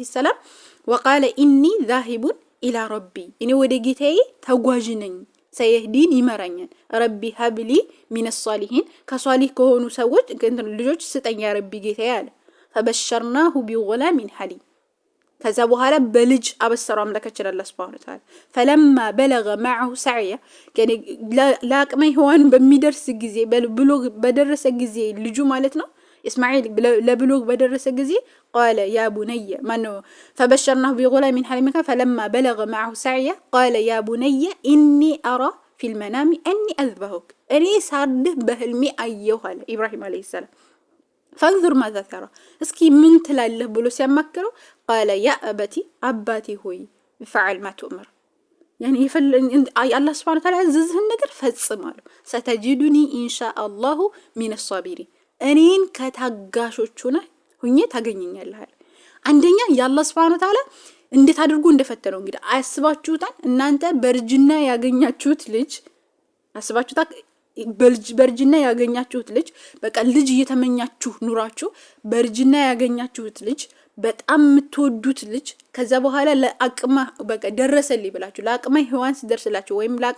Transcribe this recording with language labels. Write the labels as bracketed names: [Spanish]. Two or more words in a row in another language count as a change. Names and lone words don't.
[Amharic] ሰላም [Arabic] وقال إني ذاهب إلى ربي [Amharic] እኔ ወደ ጌታዬ ተጓዥ ነኝ ሰየህዲን ይመራኛል። [Arabic] رب هب لي من الصالحين [Amharic] ከሷሊህ ከሆኑ ሰዎች ልጆች ስጠኝ [Arabic] يا ربي [Amharic] ጌታዬ አለ። [Arabic] فبشرناه بغلام حليم [Amharic] ከዛ በኋላ በልጅ አበሰረው አምላካችን አላህ [Arabic] Subhanahu Wa Ta'ala። فلما بلغ معه سعيا [Amharic] ለአቅመ ሔዋን በሚደርስ ጊዜ ብሎግ በደረሰ ጊዜ ልጁ ማለት ነው እስማኤል ለብሎግ በደረሰ ጊዜ [Arabic] قال يا بني [Amharic] ማነው [Arabic] فبشرناه بغلام حليم فلما بلغ معه سعيا قال يا بني إني أرى في المنام أني أذبحك [Amharic] እኔ ሳርድህ በህልሜ አየሁ አለ ኢብራሂም [Arabic] عليه السلام። فانظر ماذا ترى [Amharic] እስኪ ምን ትላለህ ብሎ ሲያማክረው [Arabic] قال يا أبتي [Amharic] አባቴ ሆይ [Arabic] فعل ما تؤمر يعني الله سبحانه وتعالى [Amharic] ያዘዝህን ነገር ፈጽም አለው። [Arabic] ستجدني إن شاء الله من الصابرين [Amharic] እኔን ከታጋሾቹ ነህ ሁኜ ታገኘኛለህ አለ። አንደኛ የአላህ [Arabic] Subhanahu Wa Ta'ala [Amharic] እንዴት አድርጎ እንደፈተነው እንግዲህ አስባችሁታል እናንተ በርጅና ያገኛችሁት ልጅ አስባችሁታል በርጅና ያገኛችሁት ልጅ በቃ ልጅ እየተመኛችሁ ኑራችሁ በርጅና ያገኛችሁት ልጅ በጣም የምትወዱት ልጅ ከዛ በኋላ ለአቅማ በቃ ደረሰልኝ ብላችሁ ለአቅማ ሔዋን ሲደርስላችሁ ወይም ለአቅማ